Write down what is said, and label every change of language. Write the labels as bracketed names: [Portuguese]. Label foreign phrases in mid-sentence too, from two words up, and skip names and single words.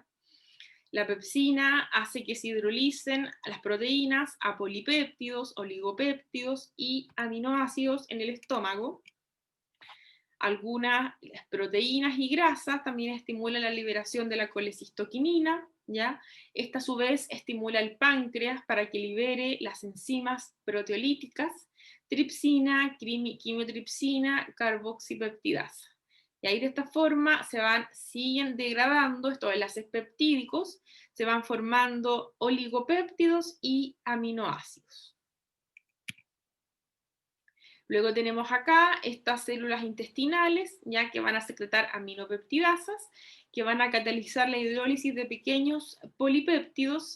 [Spanish] La pepsina hace que se hidrolicen las proteínas a polipéptidos, oligopéptidos y aminoácidos en el estómago. Algunas proteínas y grasas también estimulan la liberación de la colecistoquinina, ¿ya? Esta a su vez estimula el páncreas para que libere las enzimas proteolíticas, tripsina, quimiotripsina, carboxipeptidasa. Y ahí de esta forma siguen degradando estos enlaces peptídicos, se van formando oligopéptidos y aminoácidos. Luego tenemos acá estas células intestinales, ya que van a secretar aminopeptidasas, que van a catalizar la hidrólisis de pequeños polipéptidos.